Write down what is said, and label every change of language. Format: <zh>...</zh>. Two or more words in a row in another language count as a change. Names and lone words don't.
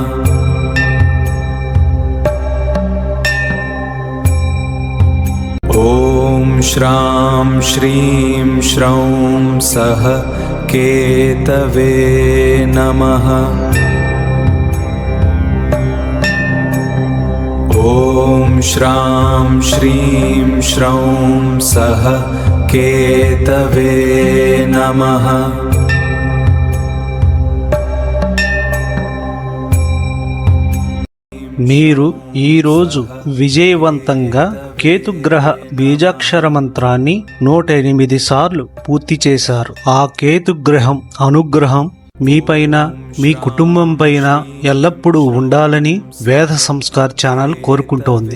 <sa>ॐ श्रां श्रीं श्रौं सः केतवे नमः। ॐ श्रां श्रीं श्रौं सः केतवे नमः।</sa> <te>మీరు ఈరోజు విజయవంతంగా కేతుగ్రహ బీజాక్షర మంత్రాన్ని 108 సార్లు పూర్తి చేశారు. ఆ కేతుగ్రహం అనుగ్రహం మీపైన మీ కుటుంబం పైన ఎల్లప్పుడూ ఉండాలని వేద సంస్కార్ ఛానల్ కోరుకుంటోంది.</te>